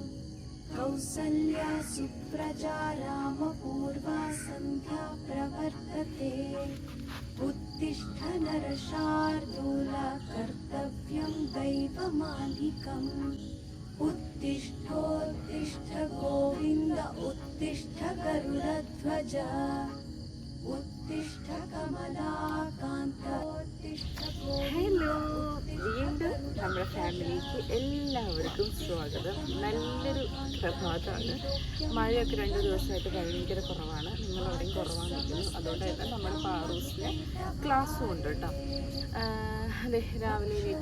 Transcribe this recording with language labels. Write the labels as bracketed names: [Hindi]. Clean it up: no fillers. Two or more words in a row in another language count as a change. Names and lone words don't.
[Sanskrit] कौसल्या सुप्रजा रामपूर्वा सन्ध्या प्रवर्तते उत्तिष्ठ नरशार्दूला कर्तव्यं दैवमान्निकम् उत्तिष्ठोत्तिष्ठ गोविन्द उत्तिष्ठ गरुडध्वज उत्तिष्ठ कमलाकान्त उत्तिष्ठ [Malayalam] ഹലോ, വീണ്ടും നമ്മുടെ ഫാമിലിക്ക് എല്ലാവർക്കും സ്വാഗതം. നല്ലൊരു പ്രഭാതമാണ്. മഴയൊക്കെ 2 ദിവസമായിട്ട് ഭയങ്കര കുറവാണ്. നിങ്ങളവിടെയും കുറവാണെന്നിരിക്കുന്നു. അതുകൊണ്ട് തന്നെ നമ്മുടെ പാറൂസിന് ക്ലാസ്സും ഉണ്ട് കേട്ടോ. അതെ, രാവിലെ എണീറ്റു.